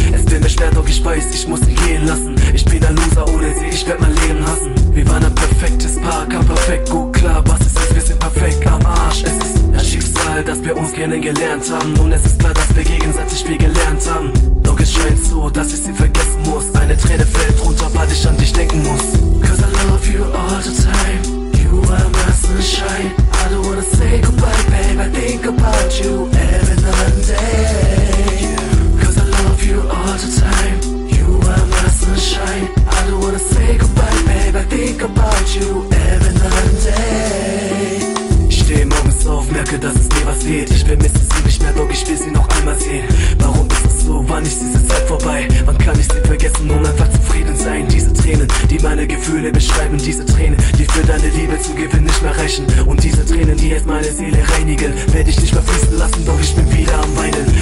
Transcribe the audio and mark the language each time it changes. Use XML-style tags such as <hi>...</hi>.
<de>Es wird mir schwer, doch ich weiß, ich muss sie gehen lassen. Ich bin ein Loser ohne sie, ich werd mein Leben hassen. Wir waren ein perfektes Paar, kam perfekt gut klar. Was ist es, wir sind perfekt am Arsch. Es ist das Schicksal, dass wir uns kennengelernt haben. Und es ist klar, dass wir gegenseitig viel gelernt haben. Doch es scheint so, dass ich sie vergessen muss. Eine Träne fällt runter, weil ich an dich denken muss.</de> <en>Cause I love you all the time. You are my sunshine. I don't wanna say goodbye, babe. I think about you every night and day. Cause I love you all the time. You are my sunshine. I don't wanna say goodbye, babe. I think about you every night and day.</en> <de>Ich stehe morgens auf, merke, dass es mir was fehlt. Ich vermisse sie nicht mehr, doch ich will sie noch einmal sehen. Warum ist es so? Wann ist diese Zeit vorbei? Wann kann ich sie vergessen und einfach zufrieden sein? Diese Tränen, die meine Gefühle beschreiben. Diese Tränen, die für deine Liebe zu gewinnen nicht mehr reichen. Und diese Tränen, die jetzt meine Seele reinigen, werde ich nicht mehr fließen lassen, doch ich bin wieder am Weinen.</de>